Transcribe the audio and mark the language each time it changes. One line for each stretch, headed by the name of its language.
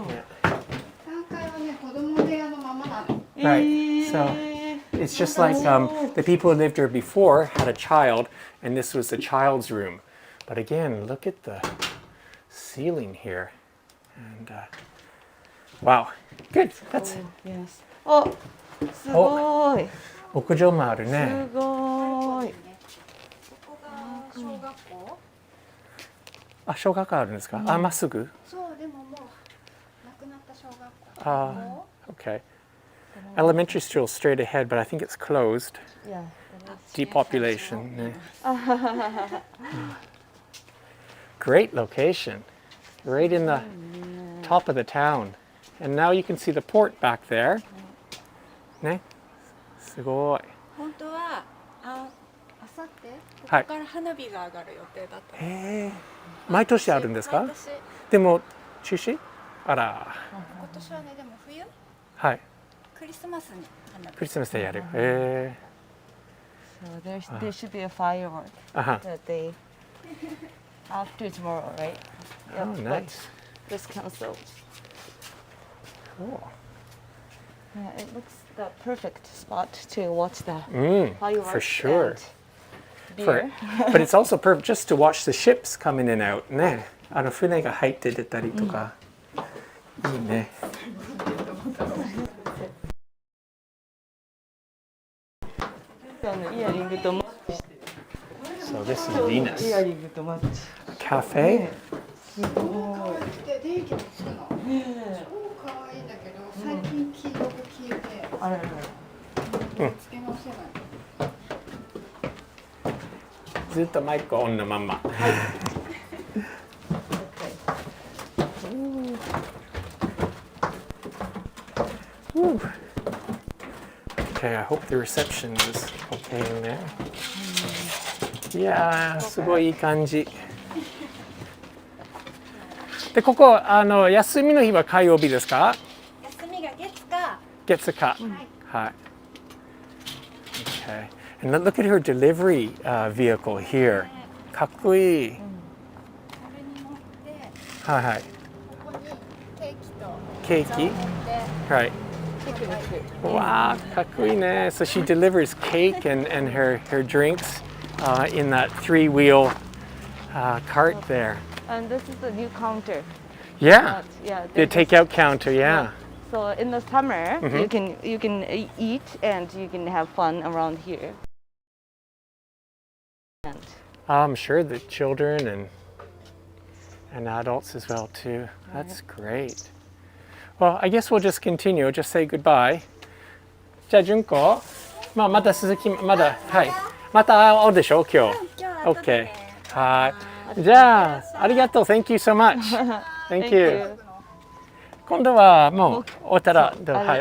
Japanese: 3階はね、子供部屋のままなの。
English: Right. So it's just like the people who lived here before had a child, and this was the child's room. But again, look at the ceiling here. And wow, good. That's
Japanese: Yes. あ、すごい。屋上もあるね。すごい。ここが小学校？小学校あるんですか？まっすぐ？そうでももうなくなった小学校。
English: Okay. Elementary school straight ahead, but I think it's closed. Yeah. Depopulation. Yeah. Great location. Right in the top of the town. And now you can see the port back there.
Japanese: ね。すごい。本当はさってこはいこから花火が上がる予定だった。毎年あるんですか？毎年。でも中止？あら。今年はね、でも冬はい。クリスマスに花火。クリスマスでやる。
English: So there should be a firework that day after tomorrow, right? Oh, But nice. Just cancelled. Cool. Yeah, it looks the perfect spot to watch the fireworks. For sure. And beer. But it's also perfect just to watch the ships come in and out ね。
Japanese: 船が入って出たりとか。いいね。イヤリングとマッチして。
English: So this is Venus.
Japanese: イヤリングとマッチ。
English: Cafe?
Japanese: すごい。電気もつくの。超可愛いんだけど、最近黄色が消えて。あらら。つけ直せない。ずっとマイクオンのまんま。 Okay, I hope the reception is okay in there. いやー、すごいいい感じ。で、ここ休みの日は火曜日ですか？休みが月か。月か。はい。Okay.
English: And look at her delivery vehicle here.
Japanese: かっこいい。これに乗って、はいはい。ここにケーキとケーキ？ピザを持って。はい。Wow, かっこいいね。
English: So she delivers cake and her drinks in that three-wheel cart there. And this is the new counter. Yeah, Yeah. the takeout counter. Yeah. So in the summer, you can eat and you can have fun around here. And I'm sure the children and adults as well too. That's great. Well, I guess we'll just continue. Just say goodbye.
Japanese: じゃあ純子、また鈴木まだはい。また会うでしょ今日。OK。 はい。じゃあありがとう。
English: Thank you so much. Thank you.
Japanese: 今度はもう終わったらはい。